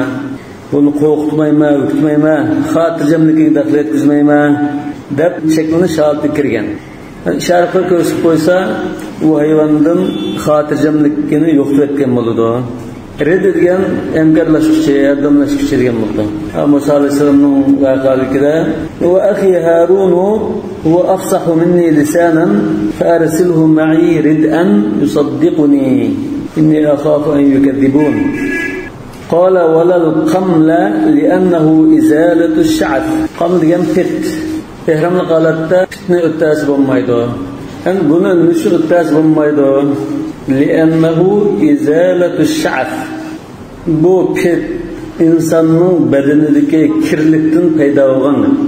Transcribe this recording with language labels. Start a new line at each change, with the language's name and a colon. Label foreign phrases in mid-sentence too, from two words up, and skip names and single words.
Uzbek: Buni qo'rqitmayman, o'qitmayman, xotirjamligiga daxl etkazmayman deb shaklini shartga kirgan. Ishorat qilib ko'rsatib qo'ysa, u hayvondan xotirjamligini yo'qotgan bo'ladi. Red degan hamkorlashuvchi, yordamlashuvchi degan bo'ldi. Musa alayhisolamning voqealigida
Arabic: وأخي هارون هو أفصح مني لسانا فأرسله معي ردءا يصدقني إني أخاف أن يكذبون. قال ولا القملة لأنه إزالة الشعث.
Uzbek: Qam degan pit. Ehramli holatda pitni o'tkazib bo'lmaydi. Yani buni nishi o'tkazib bo'lmaydi.
Arabic: لأنه إزالة الشعث.
Uzbek: Bu pit insonning badanidagi kirlikdan paydo bo'lgan.